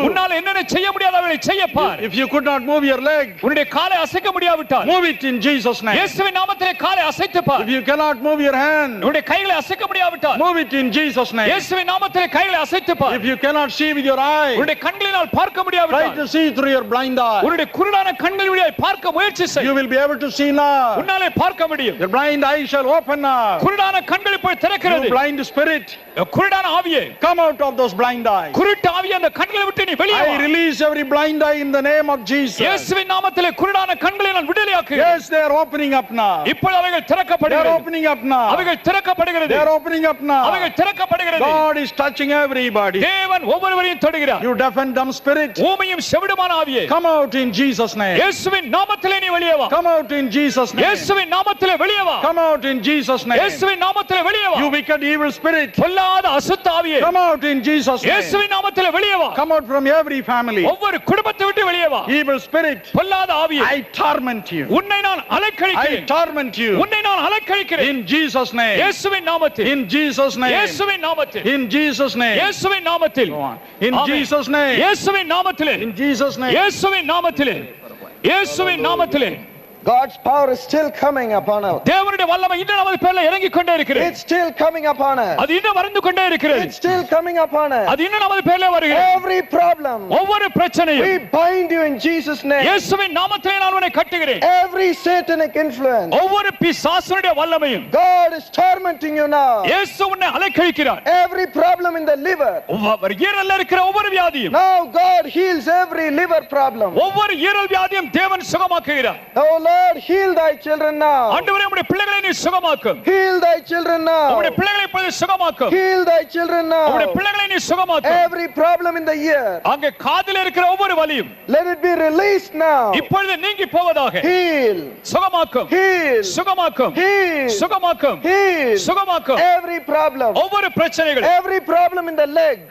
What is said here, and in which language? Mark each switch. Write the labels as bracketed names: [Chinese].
[Tamil] உன்னால் என்னென்ன செய்ய முடியாதவர்களை செய்ய பார். [English] If you could not move your leg, [Tamil] உன்னுடைய காலை அசைக்க முடியாவிட்டால் [English] move it in Jesus' name. [Tamil] இயேசுவின் நாமத்திலே காலை அசைத்து பார். [English] If you cannot move your hand, [Tamil] உன்னுடைய கைகளை அசைக்க முடியாவிட்டால் [English] move it in Jesus' name. [Tamil] இயேசுவின் நாமத்திலே கைகளை அசைத்து பார். [English] If you cannot see with your eye, [Tamil] உன்னுடைய கண்களினால் பார்க்க [English] try [Tamil] முடியாவிட்டால் [English] to see through your blind eye. [Tamil] உன்னுடைய குருடான கண்கள் வழியாய் பார்க்க முயற்சி செய். [English] You will be able to see now. [Tamil] உன்னாலே பார்க்க பார்க்க முடியும். [English] Your blind eye shall open now. [Tamil] குருடான கண்கள் இப்போ திறக்கிறது. [English] You blind spirit, [Tamil] குருடான ஆவியே, [English] come out of those blind eyes. [Tamil] குருட்டு ஆவியே அந்த கண்களை விட்டு நீ வெளியே [English] I [Tamil] வா. [English] release every blind eye in the name of Jesus. [Tamil] இயேசுவின் நாமத்திலே குருடான கண்களை நான் விடுதலையாக்குகிறேன். [English] Yes, they are opening up now. [Tamil] இப்பொழுது அவைகள் [English] They are [Tamil] திறக்கப்படுகிறது. [English] opening up now. [Tamil] அவைகள் திறக்கப்படுகிறது. [English] They are opening up now. [Tamil] அவைகள் திறக்கப்படுகிறது. [English] God is touching everybody. [Tamil] தேவன் ஒவ்வொருவரையும் தொடுகிறார். [English] You deaf and dumb spirit, [Tamil] ஊமையும் செவிடுமான ஆவியே, [English] come out in Jesus' name. [Tamil] இயேசுவின் நாமத்திலே நீ வெளியே வா. [English] Come out in Jesus' name. [Tamil] இயேசுவின் நாமத்திலே வெளியே வா. [English] Come out in Jesus' name. [Tamil] இயேசுவின் நாமத்திலே வெளியே வா. [English] You wicked evil spirit, [Tamil] பொல்லாத அசுத்த ஆவியே, [English] come out in Jesus' name. [Tamil] இயேசுவின் நாமத்திலே வெளியே வா. [English] Come out from every family. [Tamil] ஒவ்வொரு குடும்பத்தை விட்டு வெளியே வா. [English] Evil spirit, [Tamil] பொல்லாத ஆவியே, [English] I torment you. [Tamil] உன்னை நான் [English] I [Tamil] அலைக்கழிக்கிறேன். [English] torment you. [Tamil] உன்னை நான் அலைக்கழிக்கிறேன். [English] In Jesus' name. [Tamil] இயேசுவின் நாமத்தில், [English] In Jesus' name. [Tamil] இயேசுவின் நாமத்தில், [English] In Jesus' name. [Tamil] இயேசுவின் நாமத்தில், [English] Go on. In [Tamil] amen. [English] Jesus' name. [Tamil] இயேசுவின் நாமத்திலே, [English] In Jesus' name. [Tamil] இயேசுவின் நாமத்திலே, இயேசுவின் நாமத்திலே [English] God's power is still coming upon us. [Tamil] தேவனுடைய வல்லமை இன்னும் நமது பேர்ல இறங்கிக் கொண்டே இருக்கிறது. [English] It's still coming upon us. [Tamil] அது இன்னும் வருந்து கொண்டே இருக்கிறது. [English] It's still coming upon us. [Tamil] அது இன்னும் நமது பேர்ல வருகிறது. [English] Every problem, [Tamil] ஒவ்வொரு பிரச்சனையும் [English] we bind you in Jesus' name. [Tamil] இயேசுவின் நாமத்திலே நான் உன்னை கட்டுகிறேன். [English] Every satanic influence, [Tamil] ஒவ்வொரு பிசாசுடைய வல்லமையும் [English] God is tormenting you now. [Tamil] இயேசு உன்னை அலைக்கழிக்கிறார். [English] Every problem in the liver, [Tamil] ஒவ்வொரு ஈரல்ல இருக்கிற ஒவ்வொரு வியாதியும், [English] now God heals every liver problem. [Tamil] ஒவ்வொரு ஈரல் வியாதியும் தேவன் சுகமாக்குகிறார். [English] Oh Lord, heal thy children now. [Tamil] ஆண்டவரே உம்முடைய பிள்ளைகளை நீ சுகமாக்கும். [English] Heal thy children now. [Tamil] உம்முடைய பிள்ளைகளை இப்பொழுது சுகமாக்கும். [English] Heal thy children [Tamil] உம்முடைய [English] now. [Tamil] பிள்ளைகளை நீ சுகமாக்கும். [English] Every problem in the ear, [Tamil] அங்கே காதில் இருக்கிற ஒவ்வொரு வலியும் [English] let it be released now. [Tamil] இப்பொழுது நீங்கி போவதாக. [English] Heal, [Tamil] சுகமாக்கும், [English] heal, [Tamil] சுகமாக்கும், [English] heal, [Tamil] சுகமாக்கும், [English] heal. [Tamil] சுகமாக்கும். [English] Every problem, [Tamil] ஒவ்வொரு பிரச்சனைகள், [English] every problem in the leg,